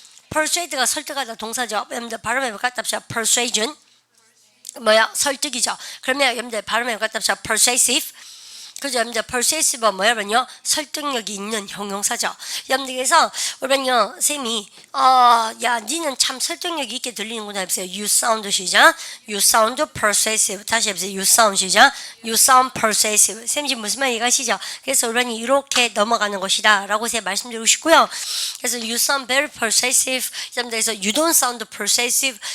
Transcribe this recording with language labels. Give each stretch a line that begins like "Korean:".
Korean: persuade가 설득하다 동사죠. 여러분들 발음해 갖다 합시다. persuasion 설득이죠. 그러면 여러분들 발음해 갖다 합시다. persuasive. 그죠? 여러분들 persuasive가 뭐냐면요, 설득력이 있는 형용사죠. 여러분들 그래서 그러면요, 쌤이 야 니는 참 설득력이 있게 들리는구나 해보세요.
English: You sound
Korean: 시작.
English: You sound persuasive.
Korean: 다시 해보세요.
English: You sound
Korean: 시작.
English: You sound persuasive.
Korean: 쌤 지금 무슨 말 이해가시죠? 그래서 여러분이 이렇게 넘어가는 것이다 라고 제가 말씀드리고 싶고요. 그래서
English: you sound very persuasive.
Korean: 여러분들 그래서
English: you don't sound persuasive.